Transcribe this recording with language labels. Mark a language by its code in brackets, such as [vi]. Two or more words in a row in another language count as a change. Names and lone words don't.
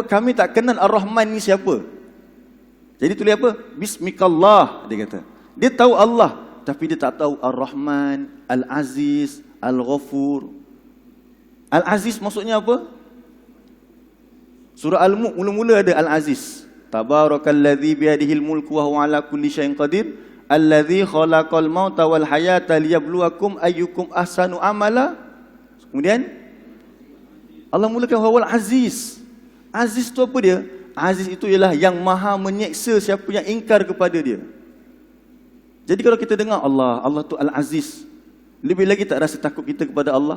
[ms] Kami tak kenal Ar-Rahman ni siapa. Jadi tulis apa? Bismikallah, dia kata. Dia tahu Allah, tapi dia tak tahu Ar-Rahman, Al-Aziz, Al-Ghafur. Al-Aziz maksudnya apa? Surah Al-Mulk mula-mula ada Al-Aziz. [ar] تبارك الذي بيده الملك وهو على كل شيء قدير. الذي خلق الموت والحياة ليبلوكم أيكم أحسن عملا. [ms] Kemudian Allah mulakan [ar] هو العزيز. [ms] Aziz tu apa dia? Aziz itu ialah yang maha menyeksa siapa yang ingkar kepada dia. Jadi kalau kita dengar Allah tu Al-Aziz, lebih lagi tak rasa takut kita kepada Allah?